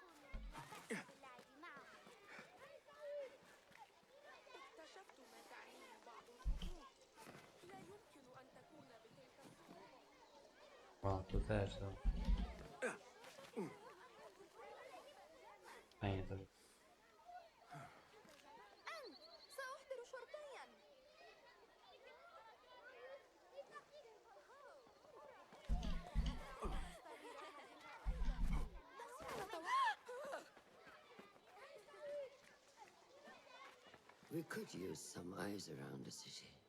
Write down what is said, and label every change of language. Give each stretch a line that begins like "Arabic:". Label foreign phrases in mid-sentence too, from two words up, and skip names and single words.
Polish: O, tu też to. Fajnie to.
Arabic: سأحضر شرطيا.
English: We could use some eyes around the city.